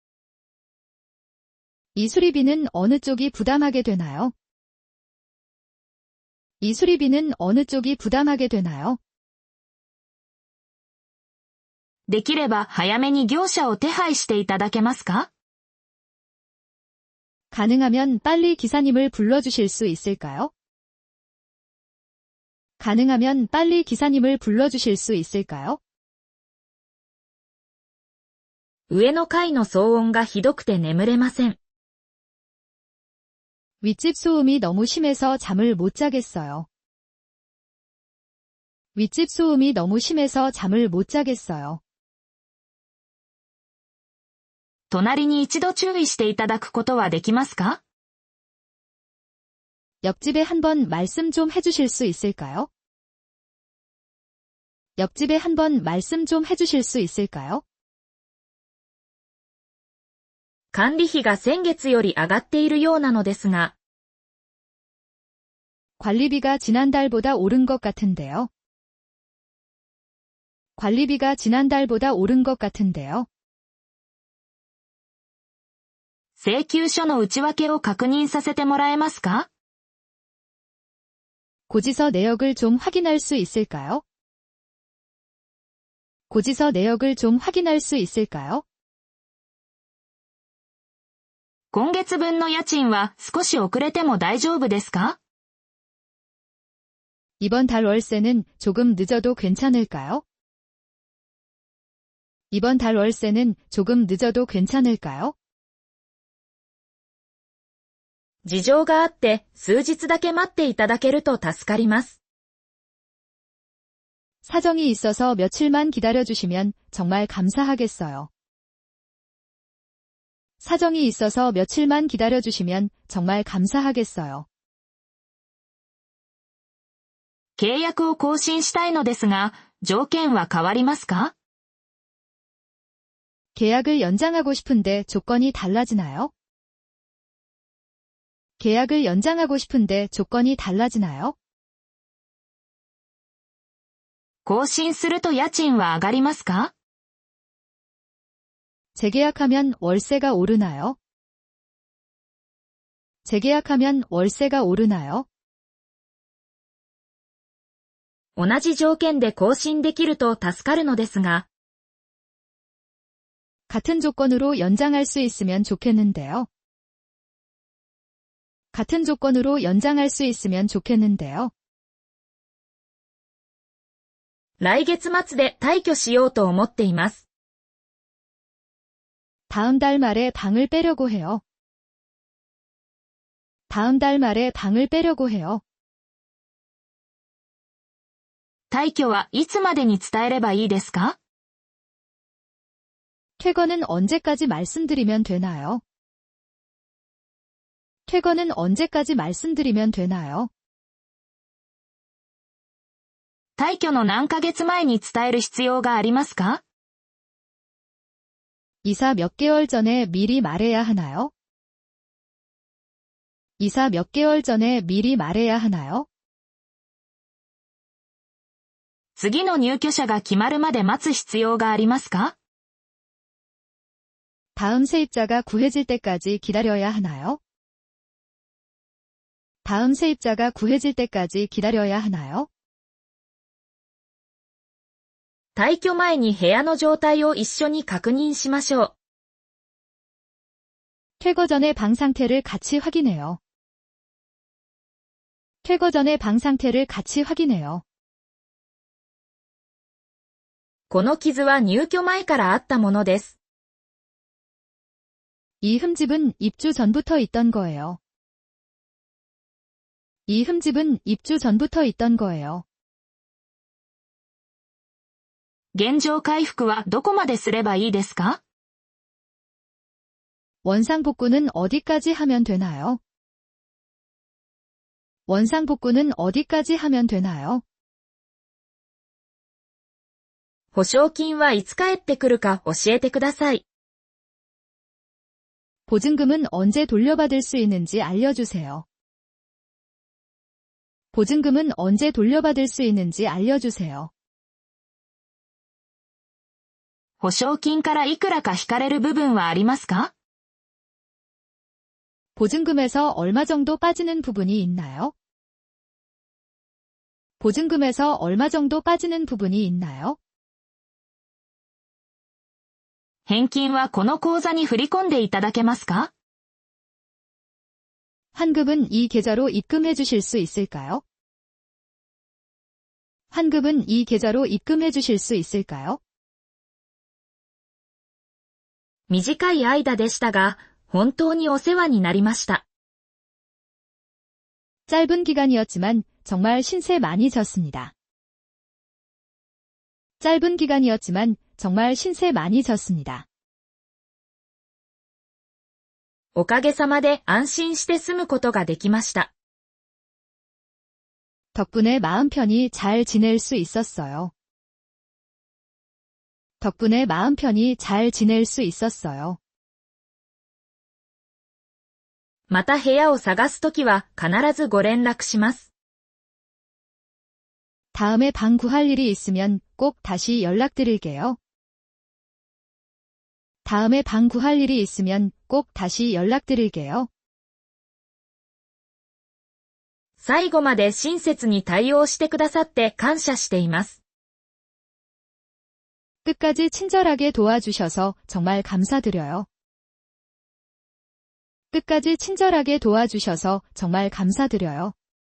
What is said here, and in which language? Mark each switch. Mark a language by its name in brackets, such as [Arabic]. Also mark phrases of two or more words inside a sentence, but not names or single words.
[Korean] 이 수리비는 어느 쪽이 부담하게 되나요? 이 수리비는 어느 쪽이 부담하게 되나요? [Japanese] できれば早めに業者を手配していただけますか？ [Korean] 가능하면 빨리 기사님을 불러주실 수 있을까요? 가능하면 빨리 기사님을 불러주실 수 있을까요? [Japanese] 上の階の騒音がひどくて眠れません。 [Korean] 윗집 소음이 너무 심해서 잠을 못 자겠어요. 윗집 소음이 너무 심해서 잠을 못 자겠어요. [Japanese] 隣に一度注意していただくことはできますか？ [Korean] 옆집에 한번 말씀 좀 해주실 수 있을까요? 옆집에 한번 말씀 좀 해주실 수 있을까요? [Japanese] 管理費が先月より上がっているようなのですが、 [Korean] 관리비가 지난달보다 오른 것 같은데요. 관리비가 지난달보다 오른 것 같은데요. [Japanese] 請求書の内訳を確認させてもらえますか？ [Korean] 고지서 내역을 좀 확인할 수 있을까요? 고지서 내역을 좀 확인할 수 있을까요? [Japanese] 今月分の家賃は少し遅れても大丈夫ですか？ [Korean] 이번 달 월세는 조금 늦어도 괜찮을까요? 이번 달 월세는 조금 늦어도 괜찮을까요? [Japanese] 事情があって数日だけ待っていただけると助かります。 [Korean] 사정이 있어서 며칠만 기다려주시면 정말 감사하겠어요. 사정이 있어서 며칠만 기다려주시면 정말 감사하겠어요. [Japanese] 契約を更新したいのですが、条件は変わりますか？ [Korean] 계약을 연장하고 싶은데 조건이 달라지나요? 계약을 연장하고 싶은데 조건이 달라지나요? [Japanese] 更新すると家賃は上がりますか？ [Korean] 재계약하면 월세가 오르나요? 재계약하면 월세가 오르나요? [Japanese] 同じ条件で更新できると助かるのですが、 [Korean] 같은 조건으로 연장할 수 있으면 좋겠는데요. 같은 조건으로 연장할 수 있으면 좋겠는데요. [Japanese] 来月末で退去しようと思っています。 [Korean] 다음 달 말에 방을 빼려고 해요. 다음 달 말에 방을 빼려고 해요. [Japanese] 退去はいつまでに伝えればいいですか？ [Korean] 퇴거는 언제까지 말씀드리면 되나요? 퇴거는 언제까지 말씀드리면 되나요? [Japanese] 退去の何ヶ月前に伝える必要がありますか？ [Korean] 이사 몇 개월 전에 미리 말해야 하나요? 이사 몇 개월 전에 미리 말해야 하나요? [Japanese] 次の入居者が決まるまで待つ必要がありますか？ [Korean] 다음 세입자가 구해질 때까지 기다려야 하나요? 다음 세입자가 구해질 때까지 기다려야 하나요? [Japanese] 退去前に部屋の状態を一緒に確認しましょう。 [Korean] 퇴거 전에 방 상태를 같이 확인해요. 퇴거 전에 방 상태를 같이 확인해요. [Japanese] この傷は入居前からあったものです。 [Korean] 이 흠집은 입주 전부터 있던 거예요. 이 흠집은 입주 전부터 있던 거예요. [Japanese] 原状回復はどこまですればいいですか？ [Korean] 원상복구는 어디까지 하면 되나요? 원상복구는 어디까지 하면 되나요? [Japanese] 保証金はいつ返ってくるか教えてください。 [Korean] 보증금은 언제 돌려받을 수 있는지 알려주세요. 보증금은 언제 돌려받을 수 있는지 알려주세요. [Japanese] 保証金からいくらか引かれる部分はありますか？ [Korean] 보증금에서 얼마 정도 빠지는 부분이 있나요? 보증금에서 얼마 정도 빠지는 부분이 있나요? [Japanese] 返金はこの口座に振り込んでいただけますか？ [Korean] 환급은 이 계좌로 입금해 주실 수 있을까요? 환급은 이 계좌로 입금해 주실 수 있을까요? [Japanese] 短い間でしたが、本当にお世話になりました。 [Korean] 짧은 기간이었지만 정말 신세 많이 졌습니다. 짧은 기간이었지만 정말 신세 많이 졌습니다. [Japanese] おかげさまで安心して住むことができました。 [Korean] 덕분에 마음 편히 잘 지낼 수 있었어요. 덕분에 마음 편히 잘 지낼 수 있었어요. [Japanese] また部屋を探すときは必ずご連絡します。 [Korean] 다음에 방 구할 일이 있으면 꼭 다시 연락드릴게요. 다음에 방 구할 일이 있으면 꼭 다시 연락드릴게요. [Japanese] 最後まで親切に対応してくださって感謝しています。 [Korean] 끝까지 친절하게 도와주셔서 정말 감사드려요. 끝까지 친절하게 도와주셔서 정말 감사드려요.